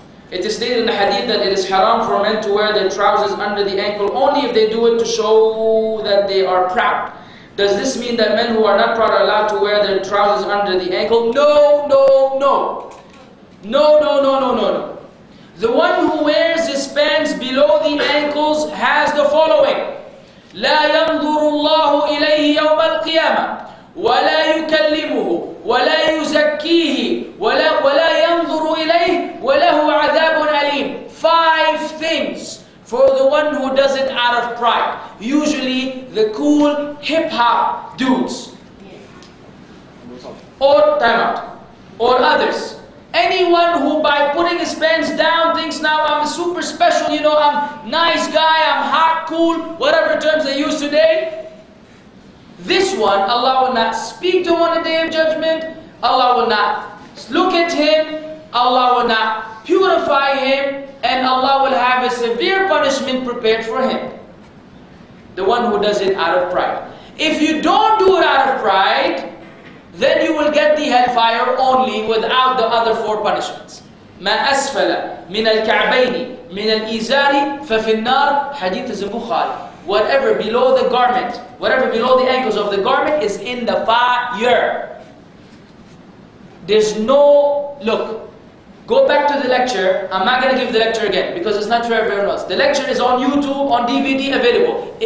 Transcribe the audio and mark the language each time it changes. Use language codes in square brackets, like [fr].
[en] It is stated in the hadith that it is haram for men to wear their trousers under the ankle only if they do it to show that they are proud. Does this mean that men who are not proud are allowed to wear their trousers under the ankle? No, no, no. No, no, no, no, no, no. The one who wears his pants below the ankles has the following. [ar] لا ينظر الله إليه يوم القيامة ولا يكلمه ولا يزكيه ولا ينظر إليه وله عذاب أليم. [en] 5 things for the one who does it out of pride. Usually the cool hip-hop dudes. Or or others. Anyone who by putting his pants down thinks now I'm super special, you know, I'm nice guy, I'm hot, cool, whatever terms they use today. This one, Allah will not speak to him on the day of judgment. Allah will not look at him. Allah will not purify him. And Allah will have a severe punishment prepared for him. The one who does it out of pride. If you don't do it out of pride, then you will get the hellfire only without the other 4 punishments. [ar] ما أسفل من الكعبين من الإزار ففي النار. [en] Hadith is in Bukhari. Whatever below the garment, whatever below the ankles of the garment is in the fire. There's no, look, go back to the lecture. I'm not going to give the lecture again because it's not for everyone else. The lecture is on YouTube, on DVD, available.